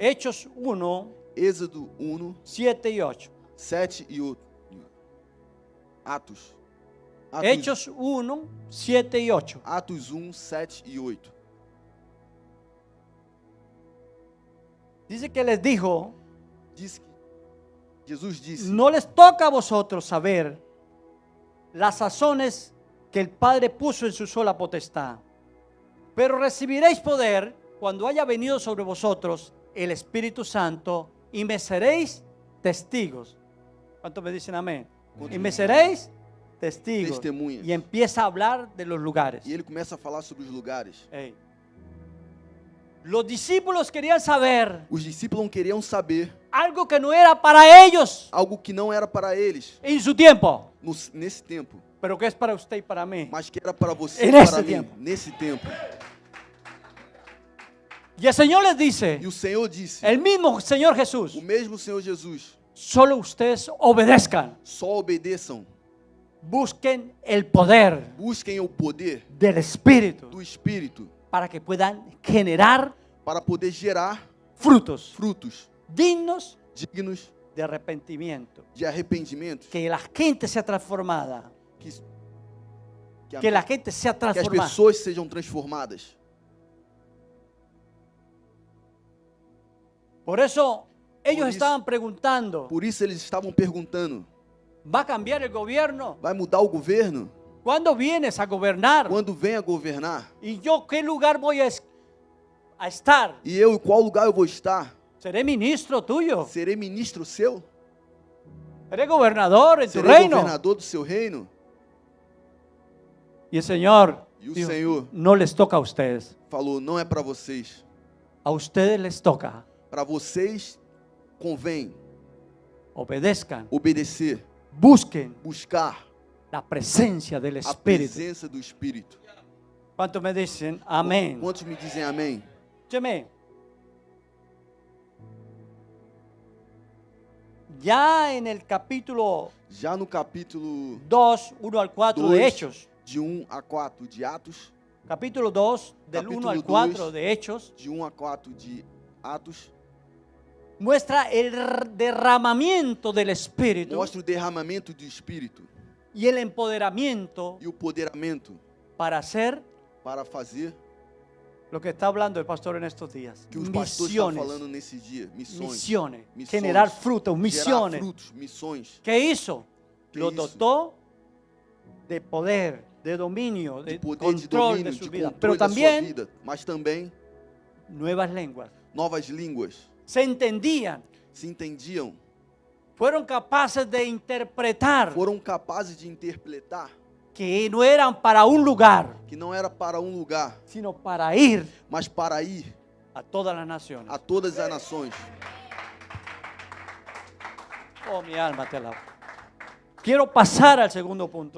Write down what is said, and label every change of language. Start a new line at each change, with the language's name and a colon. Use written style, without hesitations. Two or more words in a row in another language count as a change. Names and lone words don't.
Spanish: Hechos 1,
Portuguese: Êxodo 1,
Spanish: 7 y 8.
Portuguese: 7 e 8. Atos.
Spanish: Hechos 1, 7 y 8.
Portuguese: Atos 1, 7 e 8.
Spanish: Dice que les dijo:
Portuguese: Jesus disse:
Spanish: no les toca a vosotros saber las sazones que el Padre puso en su sola potestad, pero recibiréis poder cuando haya venido sobre vosotros el Espíritu Santo y me seréis testigos. ¿Cuántos me dicen amén? Y me seréis testigos.
Portuguese: Testemunhas.
Spanish: Y empieza a hablar de los lugares.
Portuguese: E ele começa a falar sobre os lugares.
Spanish: Ey. Los discípulos querían saber
Portuguese: Os discípulos não queriam saber
Spanish: algo que no era para ellos
Portuguese: algo que não era para eles
Spanish: en su tiempo,
Portuguese: nesse tempo,
Spanish: pero que es para usted y para mí.
Portuguese: mas que era para você
Spanish: En
Portuguese: e esse para mim, tempo. nesse tempo.
Spanish: Y el Señor les dice,
Portuguese: E o Senhor disse,
Spanish: el mismo Señor Jesús:
Portuguese: o mesmo Senhor Jesus:
Spanish: solo ustedes obedezcan,
Portuguese: só obedeçam,
Spanish: busquen el poder
Portuguese: busquem o poder
Spanish: del Espíritu
Portuguese: do Espírito
Spanish: para que puedan generar
Portuguese: para poder gerar
Spanish: frutos
Portuguese: frutos
Spanish: dignos
Portuguese: dignos
Spanish: de arrepentimiento.
Portuguese: de arrependimento,
Spanish: Que la gente sea transformada,
Portuguese: que
Spanish: que la gente sea
Portuguese: as transformada. pessoas sejam transformadas.
Spanish: Por eso ellos Por eso- estaban preguntando:
Portuguese: Por isso eles estavam perguntando:
Spanish: ¿va a cambiar el gobierno?
Portuguese: vai mudar o governo?
Spanish: ¿Cuándo vienes a gobernar?
Portuguese: Quando vem a governar?
Spanish: ¿Y yo qué lugar voy a estar?
Portuguese: E eu, em qual lugar eu vou estar?
Spanish: ¿Seré ministro tuyo?
Portuguese: Serei ministro seu?
Spanish: Eres gobernador en tu
Portuguese: serei
Spanish: reino.
Portuguese: governador do seu reino.
Spanish: Y el Señor
Portuguese: E o
Spanish: dijo,
Portuguese: Senhor
Spanish: no les toca a ustedes.
Portuguese: falou, não é para vocês.
Spanish: A ustedes les toca.
Portuguese: Para vocês convém
Spanish: Obedezcan,
Portuguese: obedecer,
Spanish: busquen
Portuguese: buscar
Spanish: la presencia del
Portuguese: a
Spanish: Espíritu.
Portuguese: presença do Espírito.
Spanish: ¿Cuántos me dicen amén?
Portuguese: Quantos me dizem amém?
Spanish: Escúcheme. Ya en el capítulo
Portuguese: Já no capítulo
Spanish: 2, 1 al 4 de
Portuguese: 2,
Spanish: Hechos,
Portuguese: de 1 a 4 de Atos,
Spanish: capítulo 2, del
Portuguese: Capítulo
Spanish: 1 al 4
Portuguese: 2.
Spanish: de Hechos,
Portuguese: de 1 a 4 de Atos,
Spanish: muestra el derramamiento del Espíritu
Portuguese: mostra o derramamento do Espírito
Spanish: y el empoderamiento
Portuguese: e o poderamento
Spanish: para hacer
Portuguese: para fazer
Spanish: lo que está hablando el pastor en estos días.
Portuguese: que os pastores estão
Spanish: Misiones,
Portuguese: falando nesses dias. Missões.
Spanish: misiones,
Portuguese: Missões.
Spanish: generar frutos,
Portuguese: Gerar
Spanish: misiones.
Portuguese: frutos, missões.
Spanish: ¿Qué hizo? ¿Qué Lo hizo? dotó de poder, de dominio,
Portuguese: De de poder, de
Spanish: control
Portuguese: domínio,
Spanish: de su
Portuguese: de
Spanish: vida.
Portuguese: controle
Spanish: Pero
Portuguese: da sua
Spanish: también
Portuguese: vida. Mas também
Spanish: nuevas lenguas.
Portuguese: novas línguas
Spanish: Se entendían,
Portuguese: se entendiam,
Spanish: fueron capaces de interpretar
Portuguese: foram capazes de interpretar
Spanish: que no eran para un lugar,
Portuguese: que não era para um lugar,
Spanish: sino para ir
Portuguese: mas para ir
Spanish: a todas las naciones.
Portuguese: a todas as nações.
Spanish: Oh, mi alma te alaba. Quiero pasar al segundo punto,